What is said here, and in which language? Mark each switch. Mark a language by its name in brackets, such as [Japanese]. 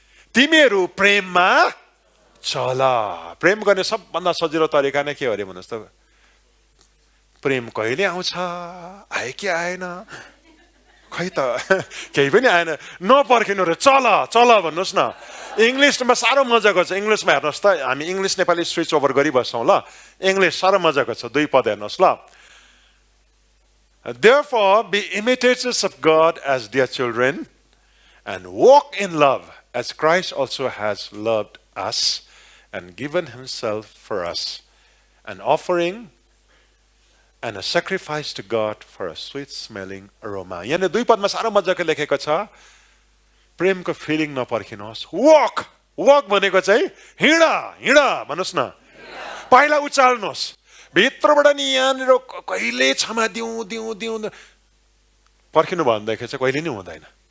[Nepali] तिमीहरू प्रेममा चल। प्रेम गर्ने सबभन्दा सजिलो तरिका नै के हो अरे भन्नुहोस् त? प्रेम कहिले आउँछ? आयो कि आएन? खै त केही पनि आएन। नपर्खिनु रे, चल चल भन्नुहोस् न। इङ्ग्लिसमा साह्रो मजाको छ। इङ्ग्लिसमा हेर्नुहोस् त, हामी इङ्ग्लिस नेपाली स्विच ओभर गरिबस्छौँ ल। इङ्ग्लिस साह्रो मजाको छ। 2 पद हेर्नुहोस् ल। [English] Therefore be imitators of God as dear children and walk in love as Christ also has loved us and given himself for us, an offering and a sacrifice to God for a sweet smelling aroma. [Nepali] यहाँ 2 पदमा साह्रो मजाको लेखेको छ। Premco feeling नपर्खिनुहोस्। Walk walk भनेको चाहिँ हिँड हिँड भन्नुहोस् न। पाइला उचाल्नुहोस्। भित्रबाट नि यहाँनिर कहिले क्षमा दिउँ दिउँ दिउँ पर्खिनु भनेदेखि चाहिँ कहिले नि हुँदैन।